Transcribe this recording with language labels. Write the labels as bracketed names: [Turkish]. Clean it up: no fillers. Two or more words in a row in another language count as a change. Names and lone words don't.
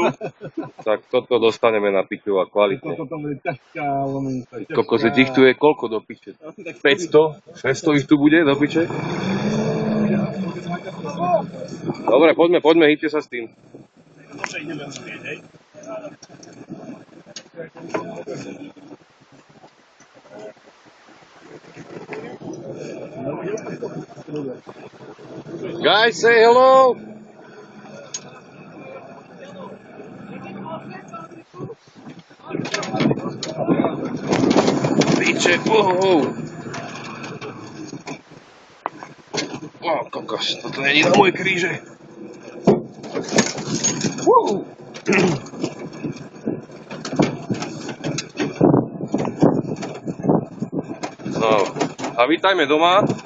[Slovak] Tak toto dostaneme na piču a kvalitne. Toto bude ťažká lomenica. Kokose, tých tu je koľko do piče? 500? 600 ich tu bude do piče? Dobre, poďme, hýbte sa s tým. Nože ideme umieť, hej? [English] Guys, say hello! [Slovak] Piče, kokos, toto není na moje kríže. No, a vítajme doma.